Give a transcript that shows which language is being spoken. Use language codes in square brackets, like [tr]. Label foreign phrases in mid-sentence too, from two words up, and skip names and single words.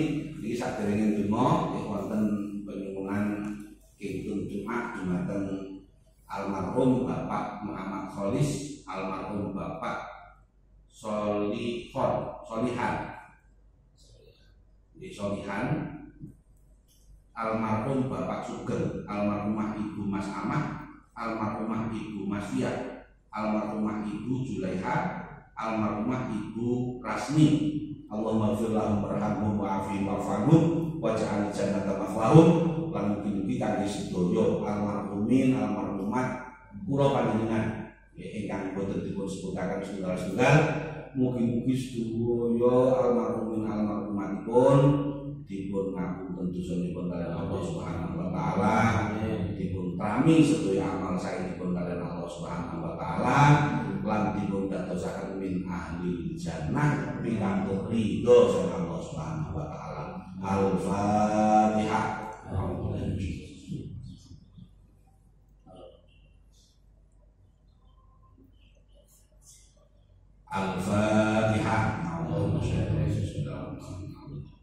[jv] Iki saderenge donga wonten penyuwunan kintun Jumat dumateng almarhum Bapak Muhammad Kholis, almarhum Bapak Solihan. Di Solihan almarhum Bapak Sugeng, almarhumah Ibu Mas Amah, almarhumah Ibu Mas Fia, almarhumah Ibu Julaiha, almarhumah Ibu Rasmi. [ar] اللهم اغفر لهم وارحمهم وعافهم واعف عنهم واجعل الجنة مثواهم. [jv] Lan mugi-mugi kangge sedaya almarhumin almarhumat kula panjenengan ingkang boten dipun sebutaken setunggal-setunggal, mugi-mugi sedaya almarhumin almarhumatipun dipun ngapunten dosanipun kaliyan Allah [ar] سبحانه وتعالى, [jv] dipun trami sedaya amal saenipun kaliyan Allah [ar] سبحانه وتعالى, [jv] lan dipun dadosaken [ar] من أهل الجنة [jv] pikantuk ridho saking Allah [ar] سبحانه وتعالى. الفاتحة. الفاتحة. اللهم صل على سيدنا محمد.